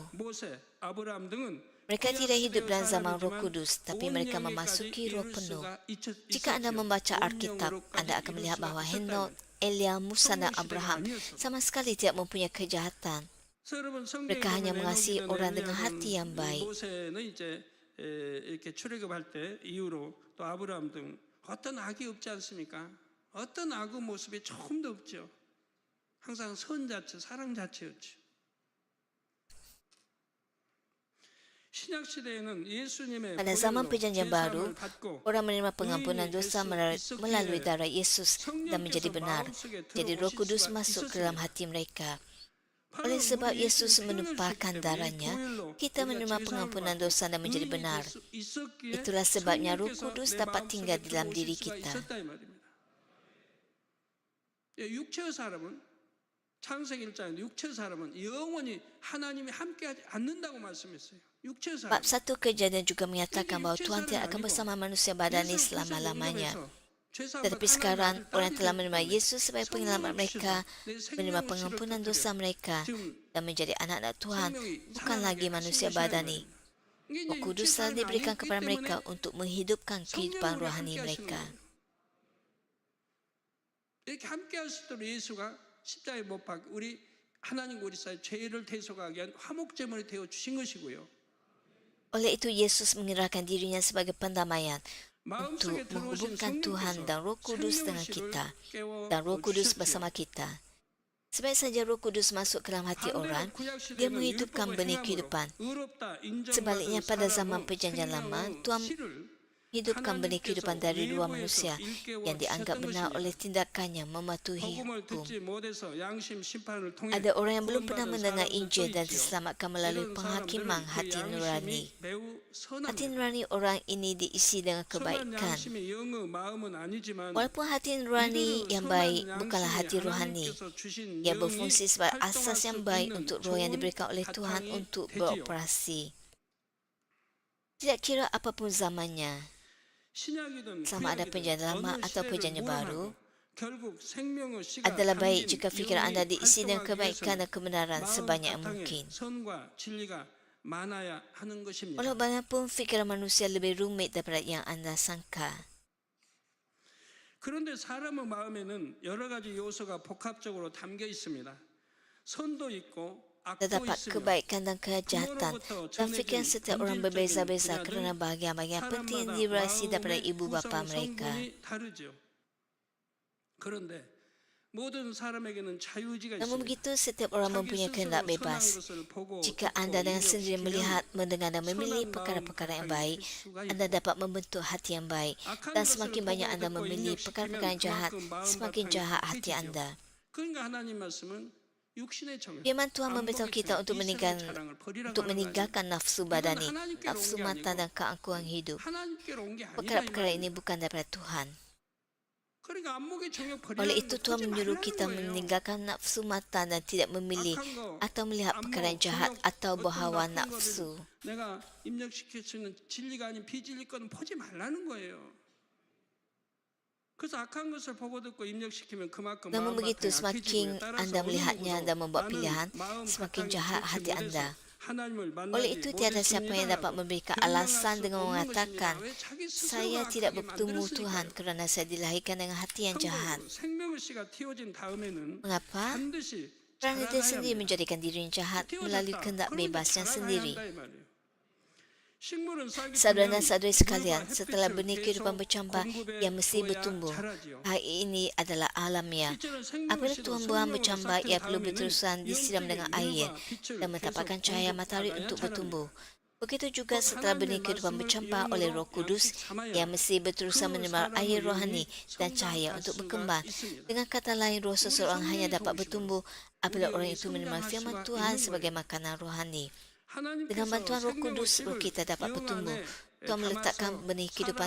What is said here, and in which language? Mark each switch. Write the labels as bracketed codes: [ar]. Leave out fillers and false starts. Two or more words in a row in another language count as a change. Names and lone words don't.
[ms] Mereka tidak hidup dalam zaman Roh Kudus, tapi mereka memasuki roh penuh. Jika anda membaca Alkitab, anda akan melihat bahawa Henok, Elia, Musa dan Abraham sama sekali tidak mempunyai kejahatan. Mereka hanya mengasihi orang dengan hati yang baik. [ko] 이렇게 출애굽할 때 이후로 또 아브라함 등 어떤 악이 없지 않습니까? 어떤 악의 모습이 조금도 없죠. 항상 선 자체, 사랑 자체였죠. [ms] Pada zaman perjanjian baru, orang menerima pengampunan dosa melalui darah Yesus dan menjadi benar. Jadi Roh Kudus masuk ke dalam hati mereka. Oleh sebab Yesus menumpahkan darahnya, kita menerima pengampunan dosa dan menjadi benar. Itulah sebabnya Roh Kudus dapat tinggal di dalam diri kita. [ko] 육체의 사람은 창세기 1장에 육체의 사람은 영원히 하나님이 함께하지 않는다고 말씀했어요. 육체의 사람. [ms] Bab 1 Kejadian juga menyatakan bahawa Tuhan tidak akan bersama manusia badani selama-lamanya. Tetapi sekarang, orang telah menerima Yesus sebagai penyelamat mereka, menerima pengampunan dosa mereka, dan menjadi anak-anak Tuhan, bukan lagi manusia badani. [ko] 이게 [ms] Roh [ko] 이제 [ms] Kudus [ko] 육체의 [ms] telah [ko] 삶이 [ms] diberikan [ko] 아니기 [ms] kepada mereka [ko] 때문에 [ms] untuk menghidupkan kehidupan [ko] 성령으로 [ms] rohani [ko] 함께 하시는 [ms] mereka. [ko] 거예요. 이렇게 함께 하시도록 예수가 십자가에 못 박혀 우리 하나님과 우리 사이 죄를 대속하기 위한 화목제물이 되어 주신 것이고요. [ms] Oleh itu Yesus menyerahkan dirinya sebagai pendamaian untuk [ko] 마음속에 들어오신 [ms] menghubungkan Tuhan [ko] 성령께서 [ms] dan Roh Kudus dengan [ko] 생명의 [ms] kita [ko] 씨를 깨워 [ms] dan Roh Kudus [ko] 주셨지요. [ms] bersama kita. Sebab saja Roh Kudus masuk ke dalam hati orang, [ko] 반대로 구약 [ms] dia [ko] 시대는 [ms] menghidupkan [ko] 율법을 [ms] benih [ko] 행함으로 [ms] kehidupan. [ko] 의롭다 [ms] Sebaliknya [ko] 인정받은 [ms] pada zaman [ko] 사람은 [ms] perjanjian lama, [ko] 생명의 [ms] Tuhan [ko] 씨를 [ms] hidupkan benih kehidupan dari dua [ko] 외부에서 [ms] manusia [ko] 일깨워 [ms] yang dianggap [ko] 주셨던 [ms] benar [ko] 것입니다. [ms] oleh tindakannya mematuhi [ko] 복음을 [ms] hukum. [ko] 듣지 못해서 양심 심판을 통해 [ms] Ada orang yang belum pernah [ko] 구원받은 [ms] mendengar [ko] 사람들도 [ms] Injil dan [ko] 있지요. [ms] diselamatkan melalui [ko] 이런 [ms] penghakiman [ko] 사람들은 그 [ms] hati nurani. [ko] 양심이 매우 [ms] Hati [ko] 선합니다. [ms] nurani orang ini diisi dengan [ko] 선한 [ms] kebaikan. [ko] 양심이 영의 마음은 아니지만 [ms] Walaupun hati nurani [ko] 이르는 [ms] yang [ko] 선한 [ms] baik bukanlah hati [ko] 양심이 [ms] rohani, [ko] 하나님께서 주신 [ms] ia [ko] 영이 [ms] berfungsi sebagai [ko] 활동할 [ms] asas [ko] 수 [ms] yang baik [ko] 있는 [ms] untuk roh yang [ko] 좋은 [ms] diberikan oleh Tuhan [ko] 바탕이 [ms] untuk [ko] 되지요. [ms] beroperasi. Tidak kira apapun zamannya, [ko] 신약이든 [ms] sama ada [ko] 구약이든 [ms] perjanjian lama [ko] 어느 [ms] atau [ko] 시대를 [ms] perjanjian baru, [ko] 무람하고 결국 생명의 씨가 [ms] adalah baik [ko] 담긴 [ms] jika fikiran anda [ko] 영이 [ms] diisi dengan [ko] 활동하기 [ms] kebaikan [ko] 위해서는 [ms] dan kebenaran [ko] 마음 [ms] sebanyak yang [ko] 바탕에 [ms] mungkin. [ko] 선과 진리가 많아야 하는 것입니다. [ms] Walau bagaimanapun fikiran manusia lebih rumit daripada yang anda sangka. [ko] 그런데 사람의 마음에는 여러 가지 요소가 복합적으로 담겨 있습니다. 선도 있고 악도 [ms] Terdapat [ko] 있으며 [ms] kebaikan dan kejahatan dan fikiran setiap orang berbeza-beza kerana bahagian-bahagian penting yang dirasi daripada ibu bapa mereka. [ko] 다르죠. 그런데 모든 사람에게는 자유의지가 [ms] Namun [ko] 있습니다. [ms] begitu, setiap orang [ko] 자기 [ms] mempunyai [ko] 스스로 [ms] kehendak [ko] 선한 [ms] bebas. [ko] 것을 보고 [ms] Jika [ko] 듣고 [ms] anda dengan sendiri [ko] 인정시키면 [ms] melihat, mendengar dan memilih [ko] 선한 [ms] perkara-perkara yang [ko] 마음 [ms] baik, [ko] 가까이 할 수가 [ms] anda [ko] 있고 [ms] dapat membentuk hati yang baik. [ko] 악한 [ms] Dan [ko] 것을 [ms] semakin [ko] 보고 [ms] banyak anda [ko] 듣고 [ms] memilih perkara-perkara yang jahat, [ko] 인정시키면 그만큼 마음 [ms] semakin [ko] 바탕이 [ms] jahat hati [ko] 해지죠. [ms] anda. [ko] 그러니까 하나님 말씀은 육신의 정욕, [ms] Firman Tuhan memberitahu kita untuk meninggalkan nafsu badani, nafsu mata dan keangkuhan hidup. [ko] 하나님께로 온 게 아니다. [ms] Perkara-perkara ini bukan daripada Tuhan. [ko] 그러니까 안목의 정욕 [ms] Oleh [ko] 버리라는 [ms] itu [ko] 거 [ms] Tuhan [ko] 하지 [ms] menyuruh [ko] 말라는 [ms] kita [ko] 거예요. [ms] meninggalkan nafsu mata dan tidak memilih [ko] 악한 거, [ms] atau melihat perkara yang jahat [ko] 안목, [ms] atau [ko] 어떤 [ms] berhawa [ko] 나쁜 [ms] nafsu. [ko] 거를 내가 입력시킬 수 있는 진리가 아닌 비진리 거는 보지 말라는 거예요. 그래서 악한 것을 보고 듣고 입력시키면 그만큼 [ms] Namun [ko] 마음 [ms] begitu, [ko] 바탕이 약해지고요. [ms] semakin [ko] 따라서 [ms] anda [ko] 어느 [ms] melihatnya [ko] 누구도 [ms] dan membuat [ko] 나는 [ms] pilihan, [ko] 마음 [ms] semakin [ko] 바탕이 [ms] jahat [ko] 좋지 [ms] hati [ko] 못해서 [ms] anda. [ko] 하나님을 [ms] Oleh [ko] 만나지 [ms] itu tiada siapa yang dapat [ko] 못했습니다라고 [ms] memberikan [ko] 변명할 [ms] alasan [ko] 수 [ms] dengan [ko] 없는 [ms] mengatakan, [ko] 것입니다. 왜 자기 [ms] saya [ko] 스스로가 [ms] tidak [ko] 악하게 [ms] bertemu Tuhan [ko] 만들었으니까요. [ms] kerana saya dilahirkan dengan hati yang jahat. [ko] 참고로 생명의 씨가 튀어진 다음에는 [ms] Mengapa? [ko] 반드시 [ms] Kerana dia [ko] 자라가야 [ms] sendiri [ko] 합니다. [ms] menjadikan dirinya jahat melalui [ko] 튀어졌다. [ms] kehendak [ko] 그러면 [ms] bebasnya [ko] 자라가야 [ms] sendiri. [ko] 한다 이 말이에요. 식물은 싹이 [ms] Saudara dan [ko] 트면 [ms] saudari [ko] 물과 [ms] sekalian, setelah [ko] 햇빛을 [ms] benih kehidupan [ko] 계속 [ms] bercambah, [ko] 공급해 [ms] ia mesti [ko] 줘야 [ms] bertumbuh. [ko] 자라지요. [ms] Hal ini adalah alamiah. [ko] 실제로 생명의 [ms] Apabila [ko] 씨도 [ms] tumbuhan [ko] 성령으로 [ms] bercambah, [ko] 싹튼 [ms] ia perlu [ko] 다음에는 [ms] berterusan disiram dengan [ko] 영적인 [ms] air [ko] 물과 빛을 [ms] dan mendapatkan [ko] 계속 [ms] cahaya matahari [ko] 공급받아야 [ms] untuk [ko] 자랍니다. [ms] bertumbuh. Begitu juga [ko] 꼭 [ms] setelah benih [ko] 하나님의 [ms] kehidupan [ko] 말씀을 [ms] bercampur oleh Roh [ko] 영으로 [ms] Kudus, [ko] 양식 삼아야 [ms] ia mesti berterusan [ko] 그 [ms] menerima [ko] 사람의 [ms] air [ko] 영이 [ms] rohani dan cahaya [ko] 성장할 [ms] untuk [ko] 수가 [ms] berkembang. [ko] 있습니다. [ms] Dengan kata lain, roh seseorang hanya [ko] 성령이 [ms] dapat [ko] 도우시고 [ms] bertumbuh apabila [ko] 우리 [ms] orang [ko] 영이 [ms] itu menerima [ko] 성장할 [ms] firman [ko] 수가 [ms] Tuhan [ko] 있는 [ms] sebagai [ko] 거예요. [ms] makanan rohani. Dengan [ko] 하나님께서 [ms] bantuan Roh [ko] 생명의 [ms] Kudus, roh [ko] 씨를 [ms] kita dapat [ko] 영 [ms] bertumbuh. [ko] 안에 [ms] Tuhan meletakkan [ko] 담아서 [ms] benih kehidupan